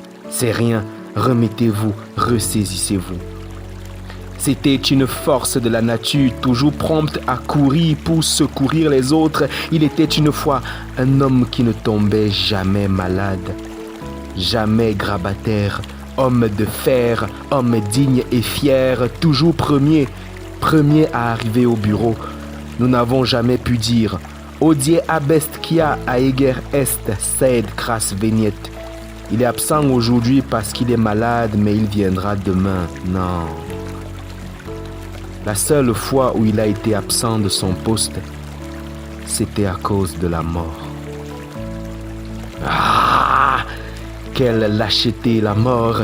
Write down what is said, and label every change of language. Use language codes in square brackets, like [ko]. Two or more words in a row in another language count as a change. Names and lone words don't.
[fr] « C'est rien, remettez-vous, ressaisissez-vous. » C'était une force de la nature, toujours prompte à courir pour secourir les autres. Il était une fois un homme qui ne tombait jamais malade, jamais grabataire, homme de fer, homme digne et fier, toujours premier à arriver au bureau. Nous n'avons jamais pu dire « [la] Odie abest kia aeger est, sed cras veniet ». [fr] Il est absent aujourd'hui parce qu'il est malade, mais il viendra demain. Non. La seule fois où il a été absent de son poste, c'était à cause de la mort. Ah! Quelle lâcheté la mort!